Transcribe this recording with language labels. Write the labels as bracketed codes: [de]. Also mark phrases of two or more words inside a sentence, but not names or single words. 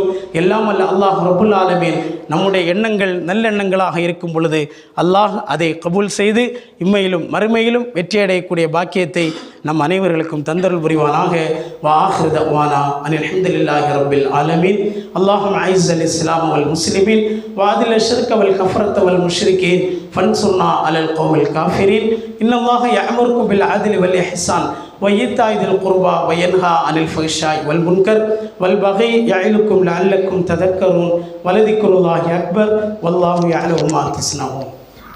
[ta] எல்லாம் அல்ல [ar] الله رب العالمين [ta] நம்முடைய எண்ணங்கள் நல்லெண்ணங்களாக இருக்கும் பொழுது அல்லாஹ் அதை கபூல் செய்து இம்மையிலும் மறுமையிலும் வெற்றியடையக்கூடிய பாக்கியத்தை நம் அனைவர்களுக்கும் தந்தருள் புரிவானாக. [ar] وآخر دعوانا أن الحمد لله رب العالمين. اللهم أعز الإسلام والمسلمين وأذل الشرك والكفرة والمشركين فانصرنا على القوم الكافرين. إن الله يأمركم بالعدل والإحسان وإيتاء ذي القربى وينهى عن الفحشاء والمنكر والبغي يعظكم لعلكم تذكرون ولذكر الله أكبر والله يعلم ما تصنعون.